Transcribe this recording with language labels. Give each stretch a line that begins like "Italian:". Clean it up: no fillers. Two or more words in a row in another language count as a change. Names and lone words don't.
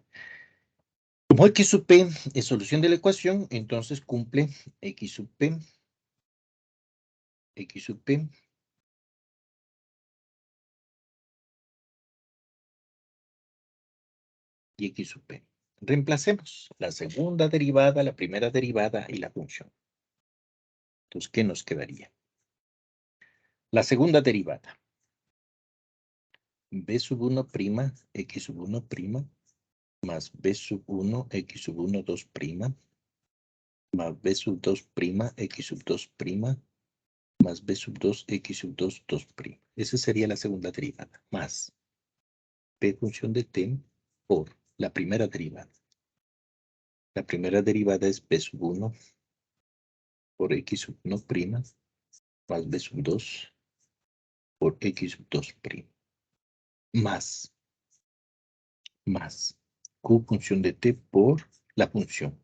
Spanish: Como X sub P es solución de la ecuación, entonces cumple X sub P, X sub P, y X sub P. Reemplacemos la segunda derivada, la primera derivada y la función. Entonces, ¿qué nos quedaría? La segunda derivada. B sub 1 prima, X sub 1 prima, más B sub 1, X sub 1, 2 prima, más B sub 2 prima, X sub 2 prima, más B sub 2, X sub 2, 2 prima. Esa sería la segunda derivada, más P función de T por la primera derivada. La primera derivada es B sub 1 por X sub 1 prima, más B sub 2 por X sub 2 prima, más Q función de T por la función.